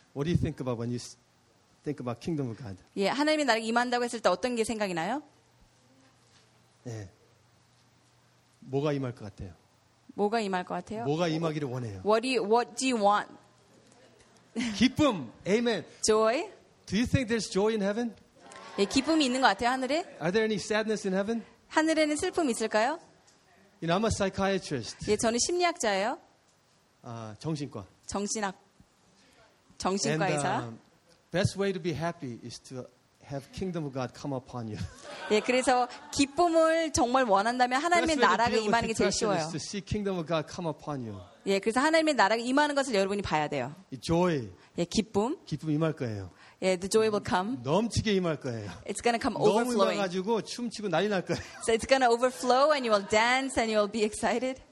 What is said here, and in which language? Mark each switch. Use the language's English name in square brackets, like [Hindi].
[English] What do you think about when you think about kingdom of God? [Korean] 예, 하나님의 나라가 임한다고 했을 때 어떤 게 생각이 나요? 예. 뭐가 임할 것 같아요? 뭐가 임할 것 같아요? 뭐가 임하기를 원해요? [English] What do you want? [Korean] 기쁨. Amen. [English] Joy? Do you think there's joy in heaven? [Korean] 예, 기쁨이 있는 것 같아요, 하늘에? [English] Are there any sadness in heaven? [Korean] 하늘에는 슬픔 있을까요? [English] You know, I'm a psychiatrist. [Korean] 예, 저는 심리학자예요. 아, 정신과. 정신학. 정신과이자. [English] And best way to be happy is to have kingdom of God come upon you. [Korean] 예, 그래서 기쁨을 정말 원한다면 하나님의 나라가 임하는 게 제일 쉬워요. [English] To see kingdom of God come upon you. [Korean] 예, 그래서 하나님의 나라가 임하는 것을 여러분이 봐야 돼요. [English] Joy. [Korean] 예, 기쁨. 기쁨 임할 거예요. [English] 예, yeah, the joy will come. [Korean] 넘치게 임할 거예요. [English] It's gonna come overflowing. [Korean] 너무 많아가지고 춤추고 난리 날 거예요. [English] So it's gonna overflow and you will dance and you will be excited.